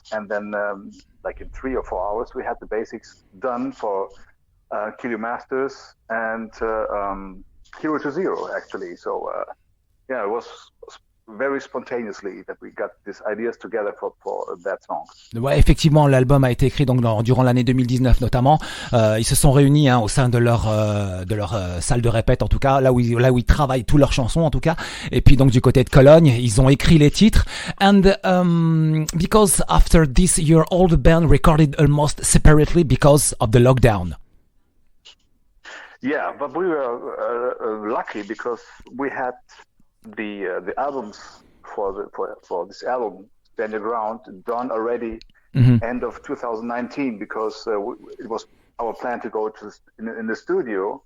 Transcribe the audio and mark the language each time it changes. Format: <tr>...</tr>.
<en>And then, like in 3 or 4 hours, we had the basics done for Kill Your Masters and Hero to Zero, actually. So, yeah, it was very spontaneously that we got these ideas together for that song.</en> <fr>Ouais, effectivement, l'album a été écrit donc durant l'année 2019 notamment. Ils se sont réunis au sein de leur salle de répète, en tout cas là où ils travaillent toutes leurs chansons en tout cas. Et puis donc du côté de Cologne, ils ont écrit les titres.</fr> <en>And because after this year, all the band recorded almost separately because of the lockdown. Yeah, but we were lucky because we had the albums for this album Stand Your Ground done already end of 2019 because it was our plan to go to in the studio.</en>